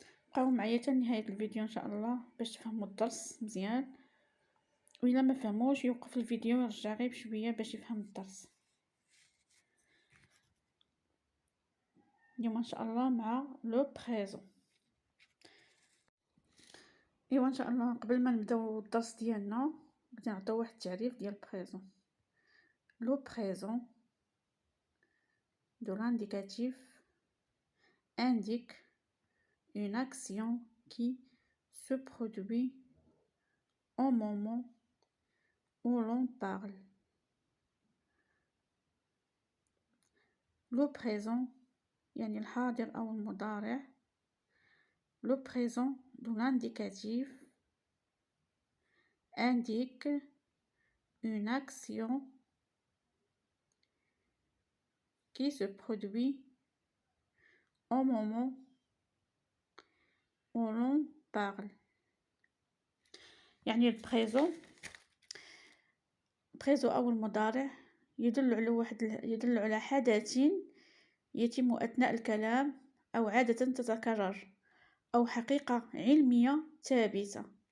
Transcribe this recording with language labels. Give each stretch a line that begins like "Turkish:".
Arabic: بقاو معايا حتى نهاية الفيديو إن شاء الله باش تفهموا الدرس مزيان، وإلا ما فهموش يوقف الفيديو ويرجع غير بشوية باش يفهم الدرس. اليوم ان شاء الله مع لو بريزون. ايوا ان شاء الله قبل ما نبداو الدرس ديالنا بدي نعطيو واحد التعريف ديال بريزون.
French: لو بريزون de l'indicatif indique une action qui se produit au moment où l'on parle.
Arabic: Le présent يعني الحاضر أو المضارع.
French: Le présent de l'indicatif indique une action qui se produit au moment où l'on parle.
Arabic: يعني البريزون أو المضارع يدل على حدث يتم أثناء الكلام أو عادة تتكرر أو حقيقة علمية ثابتة.